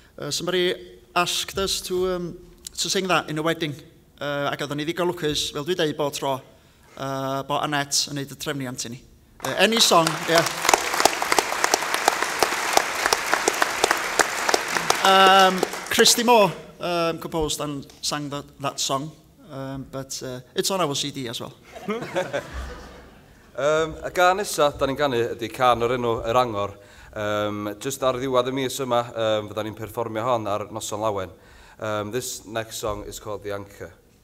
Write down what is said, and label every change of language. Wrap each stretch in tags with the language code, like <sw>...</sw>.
<en>Somebody asked us to sing that in a wedding.</en> <cy>Ac oeddwn ni ddigon lwcus, fel dwi dweud bob tro, bod Annette yn neud y trefniant i ni.</cy> <en>Any song, yeah. Christy Moore composed and sang that song, but it's on our CD as well.</en> <cy>Y gan nesa, da ni'n ganu, ydy can o'r enw Yr Angor. Just ar ddiwedd y mis yma, fydda ni'n perfformio hon ar Noson Lawen.</cy> <en>This next song is called The Anchor.</en>